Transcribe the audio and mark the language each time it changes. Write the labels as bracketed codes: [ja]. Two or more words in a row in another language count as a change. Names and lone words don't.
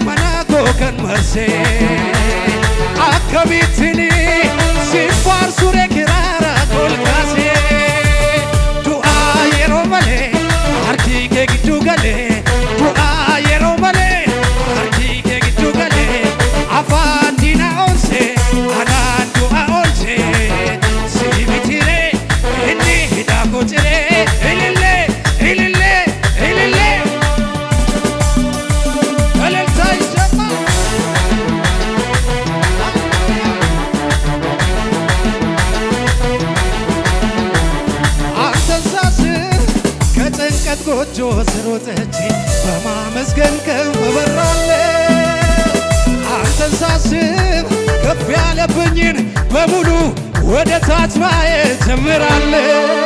[om] manaa koo kan marsee akkamittiin siin faarsure kiraara kolkaasee du'aa yeroo malee harki kee gidduu galee du'aa yeroo malee harki kee gidduu galee afaan diinaa oolchee anaan du'aa oolchee sii mitiree inni hidhaa koo ciree ilillee ilillee ilillee eleltaa isama [am] ከጭንቀት ጎጆ ስር ወጥቼ በማመስገን ቀን እበራለሁ አንተን ሳስብ ከፍ ያለብኝን በሙሉ ወደ ታች ማየት ጀምራለሁ